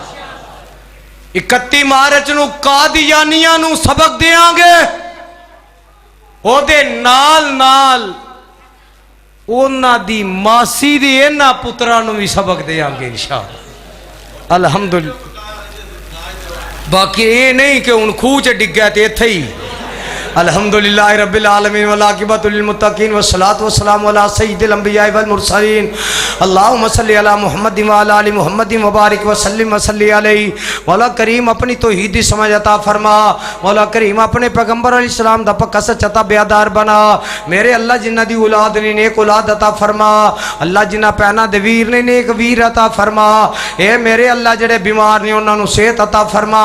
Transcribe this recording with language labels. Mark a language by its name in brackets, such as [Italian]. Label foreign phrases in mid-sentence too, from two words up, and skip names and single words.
[Punjabi] 31 مارچ نوں قادیانیاں نوں سبق دیں گے، اوہدے نال نال انہاں دی ماسی دے انہاں پتراں نوں بھی سبق دیں گے ان شاء اللہ. अल्हम्दुलिल्लाह। باقی یہ نہیں کہ ہن کھوہ چ ڈگا تے اتھے ہی. [Arabic] الحمد لله رب العالمين والعاقبة للمتقين والصلاة والسلام على سيد الأنبياء والمرسلين. اللهم صل على محمد وعلى آل محمد وبارك وسلم وصل عليه. [Punjabi] مولا کریم اپنی توحید دی سمجھ عطا فرما۔ مولا کریم اپنے پیغمبر علیہ السلام دا پکا سچا بیدار بنا. میرے اللہ جنہاں دی اولاد نے نیک اولاد عطا فرما. اللہ جنہاں پیناں دے ویر نے نیک ویر عطا فرما. اے میرے اللہ جیڑے بیمار نے انہاں نوں صحت عطا فرما.